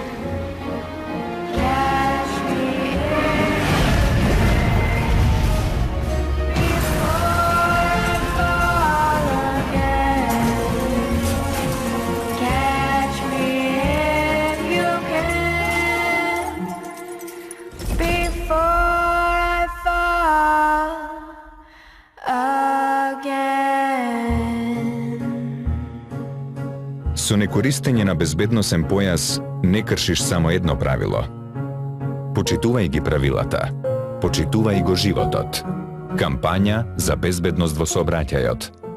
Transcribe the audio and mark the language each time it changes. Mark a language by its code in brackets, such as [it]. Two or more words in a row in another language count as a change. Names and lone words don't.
[en] Catch me if you can, before I fall again. Catch me if you can, before I fall again. [mk] Со некористење на безбедносен појас не кршиш само едно правило. Почитувај ги правилата. Почитувај го животот. Кампања за безбедност во сообраќајот.